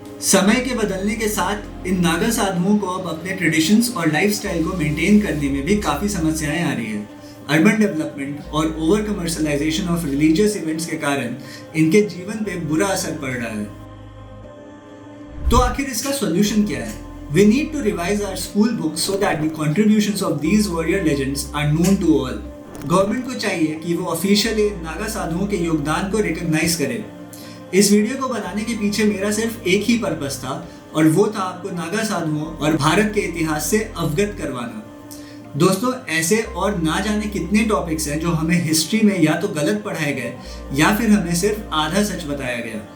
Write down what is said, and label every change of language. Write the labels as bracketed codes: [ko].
[hi] समय के बदलने के साथ इन नागा साधुओं को अब अपने ट्रेडिशंस और लाइफस्टाइल को मेंटेन करने में भी काफ़ी समस्याएं आ रही है। अर्बन डेवलपमेंट और over commercialisation of religious events के कारण इनके जीवन पे बुरा असर पड़ रहा है। तो आखिर इसका सॉल्यूशन क्या है? [en] We need to revise our school books so that the contributions of these warrior legends are known to all. [hi] Government को चाहिए कि वो ऑफिशियली नागा साधुओं के योगदान को रिकॉग्नाइज करे। इस वीडियो को बनाने के पीछे मेरा सिर्फ एक ही पर्पस था और वो था आपको नागा साधुओं और भारत के इतिहास से अवगत करवाना। दोस्तों, ऐसे और ना जाने कितने टॉपिक्स हैं जो हमें हिस्ट्री में या तो गलत पढ़ाए गए या फिर हमें सिर्फ आधा सच बताया गया।